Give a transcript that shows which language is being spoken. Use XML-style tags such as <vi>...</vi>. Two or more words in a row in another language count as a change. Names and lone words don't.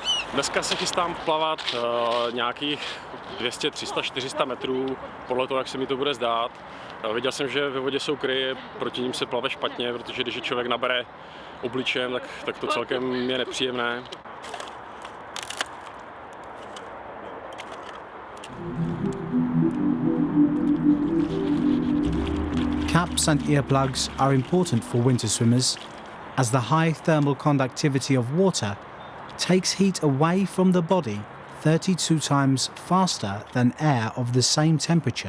<cs>Dneska se chystám plavat nějakých 200, 300, 400 metrů, podle toho, jak se mi to bude zdát. Viděl jsem, že ve vodě jsou kryje, proti ním se plave špatně, protože když je člověk nabere obličem, tak to celkem je nepříjemné.</cs> <en>Caps and earplugs are important for winter swimmers, as the high thermal conductivity of water takes heat away from the body 32 times faster than air of the same temperature.</en>